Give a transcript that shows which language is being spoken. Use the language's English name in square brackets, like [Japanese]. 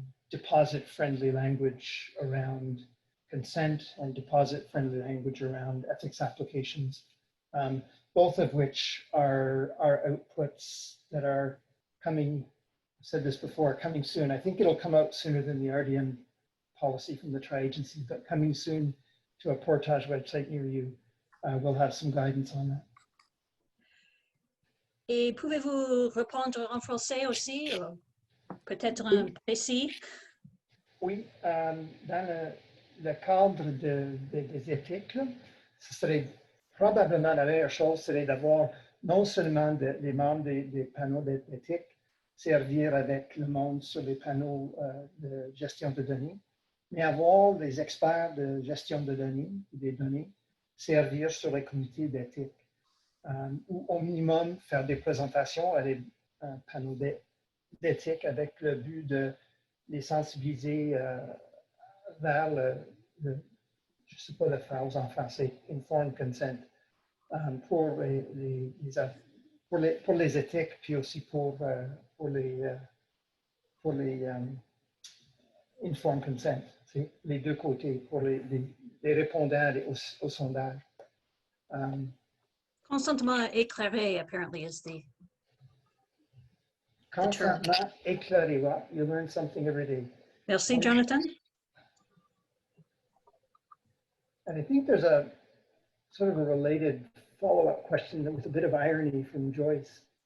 [English] deposit-friendly language around consent and deposit-friendly language around ethics applications, both of which are outputs that are coming, I've said this before, coming soon. I think it'll come out sooner than the RDM policy from the tri-agency, but coming soon to a Portage website near you. We'll have some guidance on that. [French] Et pouvez-vous répondre en français aussi, peut-être un précis? Oui, dans le cadre des éthiques, là, ce serait probablement la meilleure chose, serait d'avoir non seulement les membres des panneaux d'éthique servir avec le monde sur les panneaux de gestion de données, mais avoir des experts de gestion de données, des données, servir sur les comités d'éthique, ou au minimum faire des présentations à des panneaux d'éthique avec le but de les sensibiliser vers je ne sais pas le phrase en français, [English] informed consent, [French] pour les éthiques, puis aussi pour les informed consent, les deux côtés, pour les répondants au sondage. Consentement éclairé, [English] apparently, is the term. [French] Consentement éclairé. [English] Well, you learn something every day. [French] Merci, Jonathan. [English] And I think there's a sort of a related follow-up question with a bit of irony from Joyce.